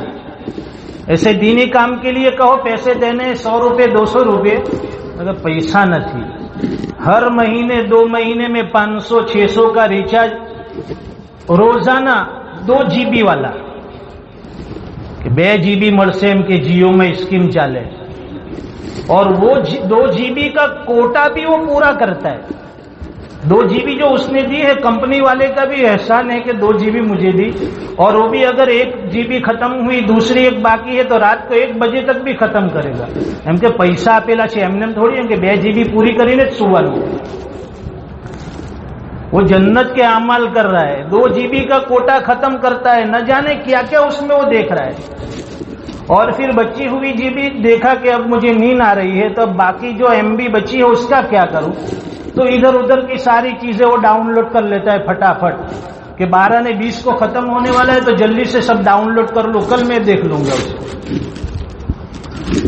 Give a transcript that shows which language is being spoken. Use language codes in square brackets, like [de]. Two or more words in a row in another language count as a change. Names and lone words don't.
[ur] ایسے دینی کام کے لیے کہو پیسے دینے 100 روپے 200 روپے، اگر پیسہ نہ تھی ہر مہینے 2 مہینے میں 500-600 کا ریچارج, روزانہ 2 GB والا کہ 2 GB [gu] મળશે એમ [ur] کہ جیو میں اسکیم چالے, اور وہ 2 GB کا کوٹا بھی وہ پورا کرتا ہے. 2 GB جو اس نے دی ہے, کمپنی والے کا بھی احسان ہے کہ 2 GB مجھے دی, اور وہ بھی اگر 1 GB ختم ہوئی دوسری 1 باقی ہے تو رات کو 1 بجے تک بھی ختم کرے گا. [gu] એમ કે પૈસા આપેલા છે એમને થોડી એમ કે 2 GB પૂરી કરીને જ સુવાનું. [ur] وہ جنت کے اعمال کر رہا ہے, 2 GB کا کوٹا ختم کرتا ہے, نہ جانے کیا کیا اس میں وہ دیکھ رہا ہے. اور پھر بچی ہوئی GB دیکھا کہ اب مجھے نیند آ رہی ہے, تو اب باقی جو MB بچی ہے اس کا کیا کروں, تو ادھر ادھر کی ساری چیزیں وہ ڈاؤن لوڈ کر لیتا ہے فٹافٹ کہ 12 نے 20 کو ختم ہونے والا ہے تو جلدی سے سب ڈاؤن لوڈ کر لو, کل میں دیکھ لوں گا اس کو.